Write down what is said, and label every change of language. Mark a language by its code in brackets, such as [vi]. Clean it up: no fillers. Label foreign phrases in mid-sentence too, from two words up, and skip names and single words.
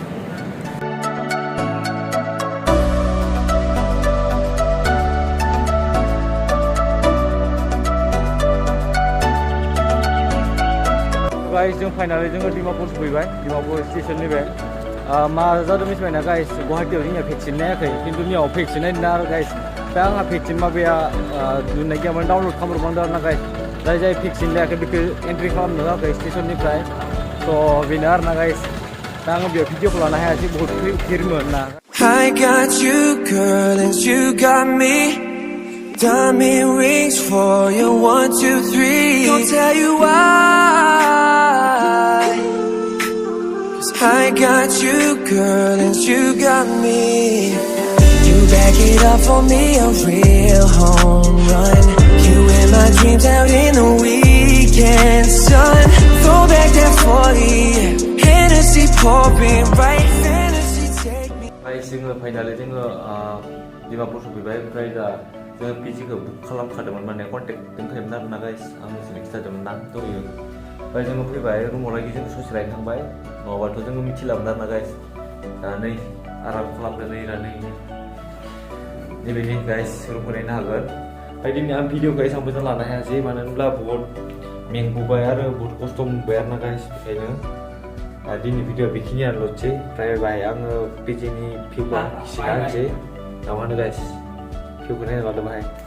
[brx] गाइस जों फाइनाली जोङो डिमापुर सफैबाय डिमापुर स्टेशननिफ्राय मा जादों मिथिबायना गाइस गुवाहाटीयाव जोंनिया भेक्सिन नायाखै खिन्थु नियाव भेक्सिन नायदों आरो गाइस दा आंहा भेक्सिन माबाया दुनाय गैयामोन डाउनलड खालामब्रबनांदों आरो ना गाइस जाय भेक्सिन लायाखै बेखौ एन्ट्रि खालामनो होआखै स्टेशननिफ्राय स' बेनो आरो ना गाइस दा आङो बेयाव भिडिअखौ लानो हायासै बहुत भिरमोन ना [en] I got you, girl, and you got me. Diamond rings for you, 1, 2, 3. I'll tell you why. 'Cause I got you, girl, and you got me. You back it up for me, a real home run. You in my dreams out in the weekend sun. Throw back that 40, Hennessy pouring right. Fantasy take me. [brx] गाइस जोङो फाइनाली जोङो डिमापुर सफैबाय ओमफ्राय दा जोङो पिजिखौ बुक खालामखादोंमोन माने कन्टेक्ट दोनखायोमोन आरो ना गाइस आं नोंसोरनो खिथादोंमोन ना दहायो ओमफ्राय जोङो फैबाय रुमावलागि जों ससे रायखांबाय नङाबाथ' जोङो मिथिलामोन आरो ना गाइस दा नै आराम खालामदो नै दा नै नैबेनि गाइस रुमखौ नायनो हागोन ओमफ्राय दिनै आं भिडिअखौ एसेबां मोजां लानो हायासै मानो होनब्ला बहुत मेंबोबाय आरो बहुत खस्थ' मोनबाय आरो ना गाइस बेखायनो दिनै भिडिअ बेखिनियानोल'सै ओमफ्राय बाहाय आङो पिजिनि भिउखौ खिन्थिना होनोसै ना मा होनो गाइस भिउखौ नायनो लादो बाहाय